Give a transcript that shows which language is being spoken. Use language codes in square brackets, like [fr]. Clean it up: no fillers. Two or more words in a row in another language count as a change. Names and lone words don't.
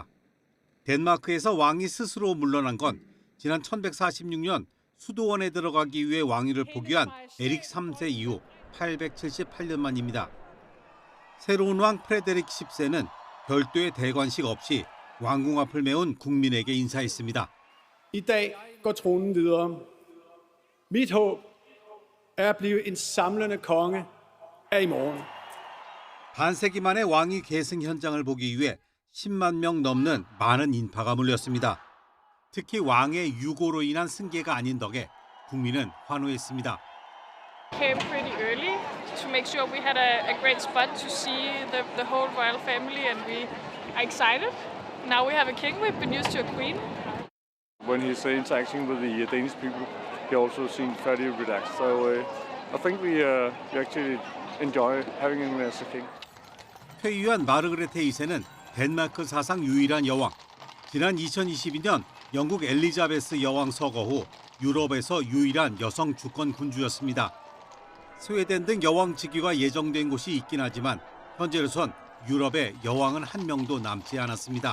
[ko] 덴마크에서 왕이 스스로 물러난 건 지난 1146년 수도원에 들어가기 위해 왕위를 포기한 에릭 3세 이후 878년 만입니다. 새로운 왕 프레데릭 10세는 별도의 대관식 없이 왕궁 앞을 메운 국민에게 인사했습니다. [da] I dag går tronen videre. Mit håb er at blive en samlende konge af i morgen. [ko] 반세기 만에 왕위 계승 현장을 보기 위해 10만 명 넘는 많은 인파가 몰렸습니다. 특히 왕의 유고로 인한 승계가 아닌 덕에 국민은 환호했습니다. [en] Came pretty early to make sure we had a great spot to see the whole royal family, and we are excited. Now we have a king. We've been used to a queen. When he's interacting with the Danish people, he also seems fairly relaxed. So I think we actually enjoy having him as a king. [ko] 퇴위한 마르그레테 2세는 덴마크 사상 유일한 여왕. 지난 2022년 영국 엘리자베스 여왕 서거 후 유럽에서 유일한 여성 주권 군주였습니다. 스웨덴 등 여왕 즉위가 예정된 곳이 있긴 하지만 현재로선 유럽에 여왕은 한 명도 남지 않았습니다.